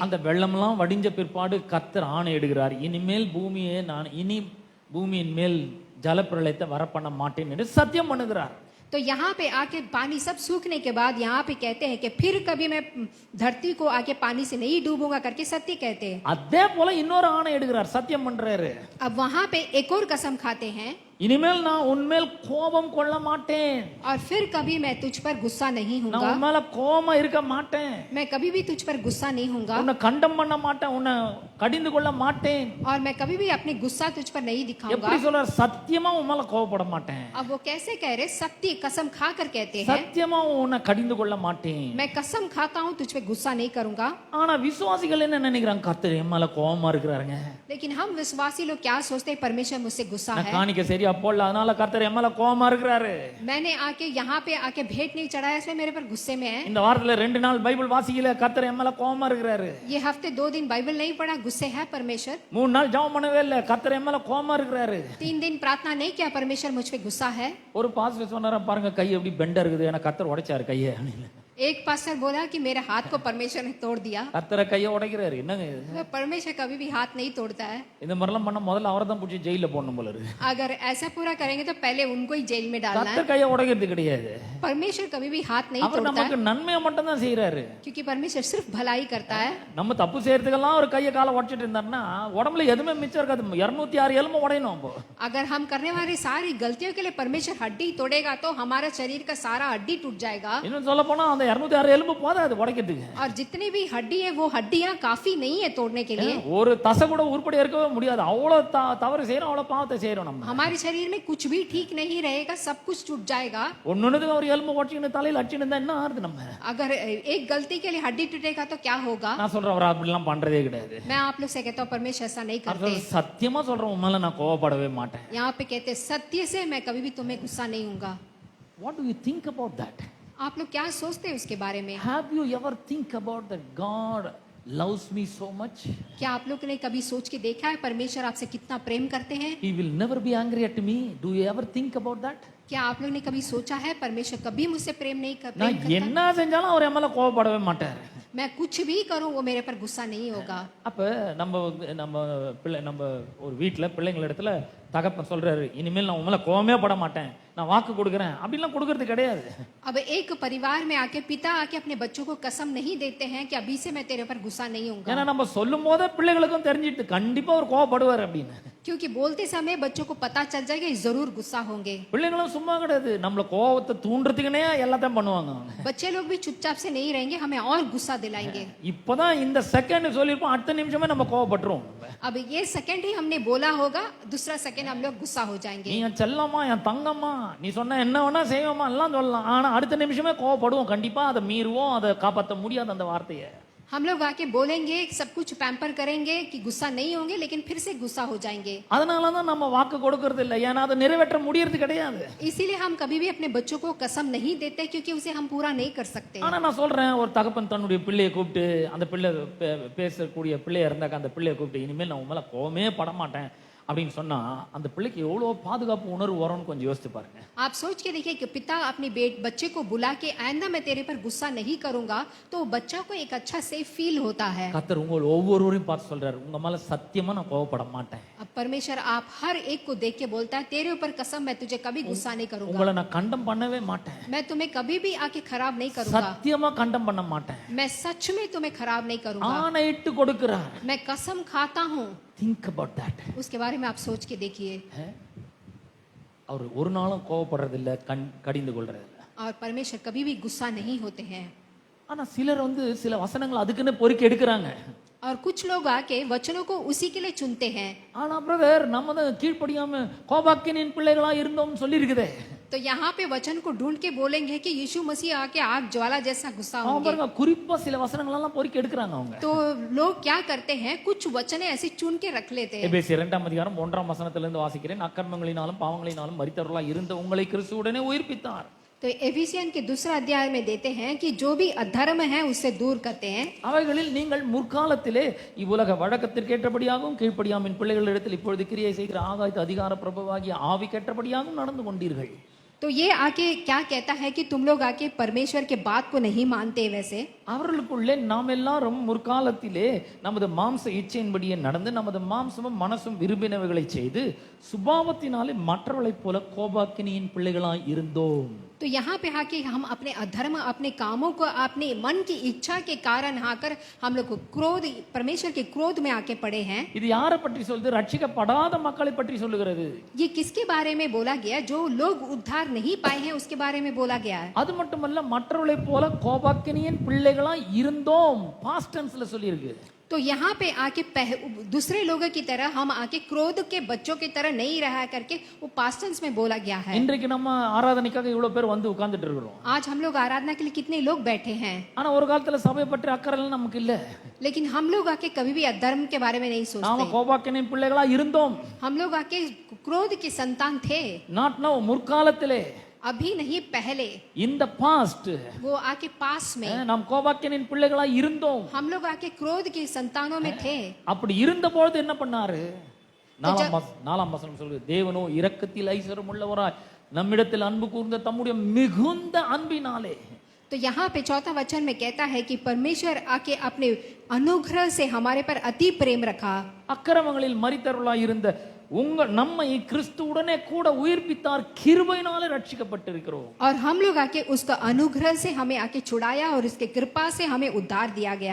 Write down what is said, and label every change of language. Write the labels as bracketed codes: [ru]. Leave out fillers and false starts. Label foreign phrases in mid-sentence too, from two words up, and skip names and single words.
[ta] அந்த வெள்ளம்லாம் வடிஞ்ச பிற்பாடு கர்த்தர் ஆணையிடுகிறார், இனிமேல் பூமியை நான் இனி பூமியின் மேல் ஜலப்பிரளயத்தை வரப்பண்ண மாட்டேன் என்று சத்தியம் பண்ணுகிறார். [hi] तो यहाँ पे आके पानी सब सूखने के बाद यहाँ पे कहते हैं कि फिर कभी मैं धरती को आके पानी से नहीं डूबूंगा करके सत्य कहते हैं. [ta] அதே போல இன்னொரு ஆணை எடுக்கிறார், சத்தியம் பண்றாரு. [hi] अब वहाँ पे एक और कसम खाते हैं, [ta] இனிமேல் நான் உன்மேல் கோபம் கொள்ள மாட்டேன், [hi] और फिर कभी मैं तुझ पर गुस्सा नहीं [ta] நான் [hi] होऊंगा. [ta] உன் மேல கோபமா இருக்க மாட்டேன், [hi] मैं कभी भी तुझ पर गुस्सा नहीं होऊंगा, [ta] உன்னை கண்டம் பண்ண மாட்டேன், உன்னை கடிந்து கொள்ள மாட்டேன். [hi] और मैं कभी भी अपनी गुस्सा तुझ पर नहीं दिखाऊंगा. [ta] எப்படி சொல்றார்? சத்தியமா உன் மேல கோபப்பட மாட்டேன், [hi] अब वो कैसे कह रहे? सत्य कसम खा कर कहते हैं, [ta] சத்தியமா உன்னை கடிந்து கொள்ள மாட்டேன். [hi] मैं कसम खाता हूँ तुझ पे गुस्सा नहीं करूंगा. [ta] ஆனா விசுவாசிகள் என்ன நினைக்கிறாங்க? கர்த்தர் என் மேல கோபமா இருக்கிறாருங்க, [hi] लेकिन हम विश्वासी लोग क्या सोचते हैं? परमेश्वर मुझसे गुस्सा [ta] நான் [hi] है, [ta] காணிக்க சரியா போடல, அதனால கர்த்தர் என் மேல கோபமா இருக்கிறாரு. [hi] मैंने आके यहाँ पे आके भेंट नहीं चढ़ाया इसलिए मेरे पर गुस्से में है. [ta] இந்த வாரத்துல 2 நாள் பைபிள் வாசிக்கல, கர்த்தர் என் மேல கோபமா இருக்கிறாரு. [hi] ये हफ्ते 2 दिन बाइबल नहीं पढ़ा, गुस्से है परमेश्वर. [ta] 3 நாள் ஜெபம் பண்ணவே இல்ல, கர்த்தர் என் மேல கோபமா இருக்கிறாரு. [hi] 3 दिन प्रार्थना नहीं किया, परमेश्वर मुझ पे गुस्सा है. [ta] ஒரு பாஸ்டர் சொன்னாரா, பாருங்க கை எப்படி பெண்டா இருக்குது, எனக்கு கர்த்தர் உடைச்சாரு கையை. [hi] एक पास्टर बोला कि मेरे हाथ को परमेश्वर ने तोड़ दिया. [ta] கர்த்தரை கையை உடைக்கிறாரு, என்னங்க இது? [hi] परमेश्वर कभी भी हाथ नहीं तोड़ता है. [ta] இந்த மாதிரிலாம் பண்ண முதல்ல அவரை தான் பிடிச்சி ஜெயில போடணும் போல இருக்கு. [hi] अगर ऐसा पूरा करेंगे तो पहले उनको ही जेल में डालना है. [ta] கர்த்தர் கையை உடைக்கிறது கிடையாது, [hi] परमेश्वर कभी भी हाथ नहीं [ta] அவர் [hi] तोड़ता [ta] நமக்கு [hi] है, [ta] நன்மையை மட்டும் தான் செய்யறாரு. [hi] क्योंकि परमेश्वर सिर्फ भलाई करता है. [ta] நம்ம தப்பு செய்யறதுக்கெல்லாம் ஒரு கையை காலை உடைச்சிட்டு இருந்தாருன்னா உடம்புல எதுவுமே மிச்சம் இருக்காது. 206 எலும்பு உடையணும். அப்போ [hi] अगर हम करने वाली सारी गलतियों के लिए परमेश्वर हड्डी तोड़ेगा तो हमारा शरीर का सारा हड्डी टूट जाएगा. [ta] இன்னும் சொல்ல போனா அந்த 206 எலும்பு போதாது உடைக்கிறதுக்கு. [hi] और जितनी भी हड्डी है वो हड्डियां काफी नहीं है तोड़ने के लिए. [ta] ஒரு தசை கூட உருப்படியா இருக்கவே முடியாது, அவ்வளவு தவறு செய்யறோம், அவ்வளவு பாவத்தை செய்யறோம். நம்ம [hi] हमारे शरीर में कुछ भी ठीक नहीं रहेगा, सब कुछ टूट जाएगा. [ta] ஒன்னொன்னுக்கு ஒரு எலும்பு உடைச்சின்னு தலையில அடிச்சுன்னு இருந்தா என்ன ஆறுது? நம்ம [hi] अगर एक गलती के लिए हड्डी टूटेगा तो क्या होगा? [ta] நான் சொல்றேன், அவர் அப்படிலாம் பண்றதே கிடையாது. [hi] मैं आप लोग से कहता हूँ परमेश्वर ऐसा नहीं [ta] அவர் [hi] करते. [ta] சொல்ற, சத்தியமா சொல்றேன், உன் மேல நான் கோவப்படவே மாட்டேன். [hi] यहाँ पे कहते सत्य से मैं कभी भी तुम्हें गुस्सा नहीं हूँगा. [en] What do you think about that? [hi] आप लोग क्या सोचते हैं उसके बारे में? [en] Have you ever think about that God loves me so much? [hi] क्या आप लोग ने कभी सोच के देखा है परमेश्वर आपसे कितना प्रेम करते हैं? [en] He will never be angry at me. Do you ever think about that? [hi] क्या आप लोग ने कभी सोचा है परमेश्वर कभी मुझसे प्रेम नहीं कर [ta] நான் [hi] प्रेम करता? [ta] என்ன செஞ்சாலும் அவர் என் மேல கோவப்படவே மாட்டார். [hi] मैं कुछ भी करूं वो मेरे पर गुस्सा नहीं होगा. [ta] அப்ப நம்ம பிள்ளை நம்ம ஒரு வீட்டுல பிள்ளைங்கள இடத்துல தகப்பன் சொல்றாரு, இனிமேல் நான் உன் மேல கோவமே பட மாட்டேன், நான் வாக்கு கொடுக்குறேன் அப்படிலாம் கொடுக்கறது கிடையாது. [hi] अब एक परिवार में आके पिता आके अपने बच्चों को कसम नहीं देते हैं कि अभी से मैं तेरे पर गुस्सा नहीं होऊंगा. [ta] ஏன்னா நம்ம சொல்லும் போதே பிள்ளைகளுக்கும் தெரிஞ்சிட்டு கண்டிப்பா அவர் கோவப்படுவார் அப்படின்னு. [hi] क्योंकि बोलते समय बच्चों को पता चल जाएगा ये जरूर गुस्सा होंगे. [ta] பிள்ளைங்களும் சும்மா கிடையாது, நம்மள கோவத்தை தூண்டுறதுக்குனே எல்லாத்தையும் பண்ணுவாங்க. [hi] बच्चे लोग भी चुपचाप से नहीं रहेंगे, हमें और गुस्सा दिलाएंगे. [ta] இப்பதான் இந்த செகண்ட் சொல்லிருப்போம், அடுத்த நிமிஷமே நம்ம கோவப்பட்டுரும். [hi] अब ये सेकंड ही हमने बोला होगा, दूसरा सेकंड हम लोग गुस्सा हो जाएंगे. [ta] நீ என் செல்லம்மா, என் தங்கம்மா, நீ சொன்ன என்ன வேணா செய்வோமா எல்லாம் சொல்லலாம், ஆனா அடுத்த நிமிஷமே கோவப்படுவோம், கண்டிப்பா அதை மீறுவோம், அதை காப்பாற்ற முடியாது அந்த வார்த்தையை. [hi] हम लोग आके बोलेंगे, सब कुछ पैम्पर करेंगे कि गुस्सा नहीं होंगे, लेकिन फिर से गुस्सा हो जाएंगे. [ta] அதனாலதான் நம்ம வாக்கு கொடுக்கறது இல்லை, ஏன்னா அதை நிறைவேற்ற முடியறது கிடையாது. [hi] इसीलिए हम कभी भी अपने बच्चों को कसम नहीं देते, क्योंकि उसे हम पूरा नहीं कर सकते. [ta] ஆனா நான் சொல்றேன், ஒரு தகப்பன் தன்னுடைய பிள்ளையை கூப்பிட்டு, அந்த பிள்ளை பேசக்கூடிய பிள்ளையா இருந்தாக்க அந்த பிள்ளையை கூப்பிட்டு, இனிமேல் நான் உன் மேல கோவமே பட மாட்டேன் அப்படின்னு சொன்னா அந்த பிள்ளைக்கு எவ்வளவு பாதுகாப்பு உணர்வு வரும்னு கொஞ்சம் யோசிச்சு பாருங்க. [hi] आप सोच के देखिए कि पिता अपने बच्चे को बुला के आइंदा मैं तेरे पर गुस्सा नहीं करूंगा, तो बच्चा को एक अच्छा [en] safe feel [hi] होता है. [ta] கர்த்தர் உங்கள் ஒவ்வொருவரையும் பார்த்து சொல்றாரு, உங்க மேல சத்தியமா நான் கோவப்பட மாட்டேன். [hi] अब परमेश्वर आप हर एक को देख के बोलता है, तेरे ऊपर कसम मैं तुझे कभी गुस्सा नहीं करूंगा. [ta] உங்களை நான் கண்டம் பண்ணவே மாட்டேன். [hi] मैं तुम्हें कभी भी आके खराब नहीं करूंगा. [ta] சத்தியமா கண்டம் பண்ண மாட்டேன். [hi] मैं सच में तुम्हें खराब नहीं करूंगा. [ta] ஆணையிட்டு கொடுக்கிறார். [hi] मैं कसम खाता हूँ. [en] Think about that. [hi] उसके बारे में आप सोच के देखिए. [ta] அவர் ஒரு நாளும் கோவப்படுறது இல்ல, கடிந்து கொள்றது இல்ல. [hi] और परमेश्वर कभी भी गुस्सा नहीं होते हैं. [ta] ஆனா சிலர் சில வசனங்கள் அதுக்குன்னு பொறுக்கி எடுக்கிறாங்க. [hi] और कुछ लोग आके वचनों को उसी के लिए चुनते हैं. [ta] ஆனா பிரதர், நம்ம தான் கீழ்ப்படியாம கோபாக்கினின் பிள்ளைகளா இருந்தோம்னு சொல்லி இருக்குதே. [hi] तो यहाँ पे वचन को ढूंढ के बोलेंगे कि यीशु मसीह आके आग ज्वाला जैसा गुस्सा [ta] அவங்க [hi] होंगे. [ta] பாருங்க, குறிப்பா சில வசனங்கள் எல்லாம் பொறுக்கி எடுக்கிறாங்க அவங்க. [hi] तो लोग क्या करते हैं, कुछ वचने ऐसे चुन के रख लेते हैं. [ta] எபேசியர் 2 அதிகாரம் 1 வசனத்திலிருந்து வாசிக்கிறேன். அக்கிரமங்களினாலும் பாவங்களினாலும் மரித்தவர்களா இருந்த உங்களை கிறிஸ்துவுடனே உயிர்ப்பித்தார். [hi] तो एफिसियन के दूसरा अध्याय में देते हैं कि जो भी अधर्म है उससे दूर करते हैं. [ta] அவைகளில் நீங்கள் முற்காலத்திலே இவ்வுலக வழக்கத்திற்கேற்றபடியாகவும் கீழ்ப்படியாமின் பிள்ளைகளிடத்தில் இப்பொழுது கிரியை செய்கிற ஆகாயத்து அதிகார பிரபுவாகிய ஆவிக்கேற்றபடியாகவும் நடந்து கொண்டீர்கள். [hi] तो ये आके क्या कहता है कि तुम लोग आके परमेश्वर के बात को नहीं मानते. वैसे [ta] அவர்களுக்குள்ளே நாம் எல்லாரும் முற்காலத்திலே நமது மாம்ச இச்சையின்படியே நடந்து நமது மாம்சமும் மனசும் விரும்பினவைகளை செய்து சுபாவத்தினாலே மற்றவர்களைப் போல கோபாக்கினியின் பிள்ளைகளாய் இருந்தோம். [hi] तो यहाँ पे आके हम अपने अधर्म, अपने कामों को, अपने मन की इच्छा के कारण आकर हम लोग क्रोध, परमेश्वर के क्रोध में आके पड़े हैं. [ta] இது யாரை பற்றி சொல்லுது? ரட்சிக்கப்படாத மக்களை பற்றி சொல்லுகிறது. [hi] ये किसके बारे में बोला गया? जो लोग उद्धार नहीं पाए हैं उसके बारे में बोला गया है. [ta] அது மட்டுமல்ல, மற்றவர்களைப் போல கோபாக்கினியின் பிள்ளைகளாய் இருந்தோம், [en] past tenseல [ta] சொல்லி இருக்கு. [hi] तो यहाँ पे आके दूसरे लोगों की तरह हम आके क्रोध के बच्चों की तरह नहीं रहा करके वो [en] past tense [hi] में बोला गया है. [ta] இன்றைக்கு நம்ம ஆராதனைக்காக இவ்வளவு பேர் உட்கார்ந்துட்டு இருக்கிறோம். [hi] आज हम लोग आराधना के लिए कितने लोग बैठे हैं. [ta] ஆனா ஒரு காலத்துல சபை பற்றி அக்கறை நமக்கு இல்ல. [hi] लेकिन हम लोग आके कभी भी अधर्म के बारे में नहीं [ta] நாம [hi] सोचते. [ta] கோபாக்கினின் பிள்ளைகளா இருந்தோம். [hi] हम लोग आके क्रोध के संतान थे. [en] not now, [ta] முற்காலத்திலே, [hi] अभी नहीं पहले. [ta] இந்த பாஸ்ட் [hi] वो आके पास में [ta] நாம் கோபாக்கினின் பிள்ளைகளா இருந்தோம். [hi] हम लोग आके क्रोध के संतानों में थे. [ta] அப்படி இருந்த பொழுது என்ன பண்ணாரு? நாலாம் வசனம் சொல்லுது, தேவனோ இரக்கத்தில் ஐஸ்வரம் உள்ளவராய் நம்மிடத்தில் அன்பு கூர்ந்த தம்முடைய மிகுந்த அன்பினாலே. [hi] तो यहाँ पे चौथा वचन में कहता है कि परमेश्वर आके अपने अनुग्रह से हमारे पर अति प्रेम रखा. [ta] அக்கிரமங்களில் மரித்தவர்களாய் இருந்த நம்மை கிறிஸ்துவுடனே கூட உயிர்ப்பித்தார், கிருபையினாலே ரட்சிக்கப்பட்டிருக்கிறோம். [hi] और हम लोग आके उसका अनुग्रह से हमें आके छुड़ाया और उसके कृपा से हमें उद्धार दिया गया.